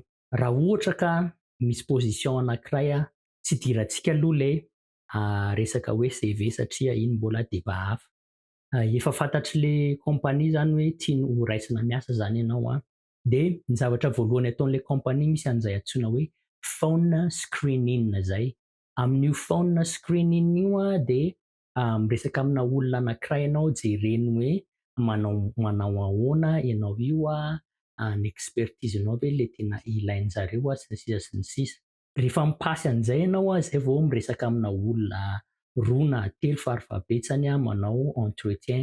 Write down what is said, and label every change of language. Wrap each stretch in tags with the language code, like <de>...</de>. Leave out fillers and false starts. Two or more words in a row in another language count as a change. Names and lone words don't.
<mg>Raha ohatra ka misy position anankiray tsy idirantsika aloha ilay resaka hoe CV satria iny mbola débat hafa. Efa fantatry le compagnie zany hoe tiany ho raisina miasa zany ianao dia ny zavatra voalohany ataon'ilay compagnie misy an'izay antsoina hoe</mg> <en>phone screening</en> <mg>zay. Amin'io</mg> <en>phone screening</en> <mg>io dia miresaka amina olona anankiray ianao jereny hoe manao ahoana ianao io ny expertise-nao ve le tena ilain'zareo sy ny sisa sy ny sisa. Rehefa mipasy an'izay ianao zay vao miresaka amina olona 2 na 3 farafahabetsany manao entretien.</mg>